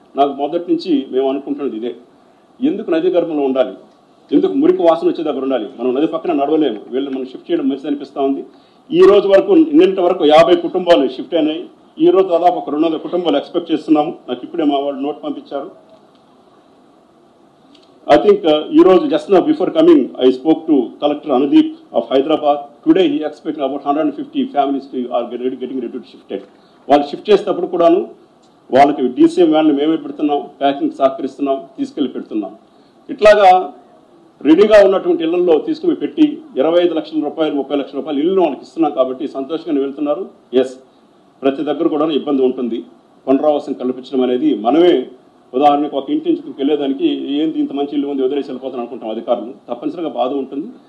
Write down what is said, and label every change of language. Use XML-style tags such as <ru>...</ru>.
<te>నాకు మొదటి నుంచి మేము అనుకుంటున్నది ఇదే, ఎందుకు నదీ గర్భంలో ఉండాలి, ఎందుకు మురికి వాసన వచ్చే దగ్గర ఉండాలి, మనం నది పక్కన నడవలేము, వీళ్ళు మనం షిఫ్ట్ చేయడం మంచిది అనిపిస్తూ ఉంది. ఈ రోజు వరకు నిన్నటి వరకు 50 కుటుంబాలు షిఫ్ట్ అయినాయి. ఈ రోజు దాదాపు ఒక 200 కుటుంబాలు ఎక్స్పెక్ట్ చేస్తున్నాము. నాకు ఇప్పుడే మా వాళ్ళు నోట్ పంపించారు.</te> <en>I think</en> <te>ఈ రోజు</te> <en>just now before coming I spoke to Collector Anudeep of Hyderabad. Today he expecting about 150 families are getting ready to shifted.</en> <te>వాళ్ళు షిఫ్ట్ చేసేటప్పుడు కూడాను వాళ్ళకి డీసీఎం వ్యాన్లు మేమే పెడుతున్నాం, ప్యాకింగ్ సహకరిస్తున్నాం, తీసుకెళ్ళి పెడుతున్నాం. ఇట్లాగా రెడీగా ఉన్నటువంటి ఇళ్లలో తీసుకుని పెట్టి 25 లక్షల రూపాయలు 30 లక్షల రూపాయలు ఇల్లు వాళ్ళకి ఇస్తున్నాం కాబట్టి సంతోషంగా వెళ్తున్నారు. ఎస్, ప్రతి దగ్గర కూడా ఇబ్బంది ఉంటుంది. పునరావాసం కల్పించడం అనేది మనమే ఉదాహరణకు ఒక ఇంటి నుంచి వెళ్ళేదానికి ఏంటి ఇంత మంచి ఇల్లు ఉంది వదిలేసి వెళ్ళిపోతాను అనుకుంటాం అధికారులు. తప్పనిసరిగా బాధ ఉంటుంది.</te>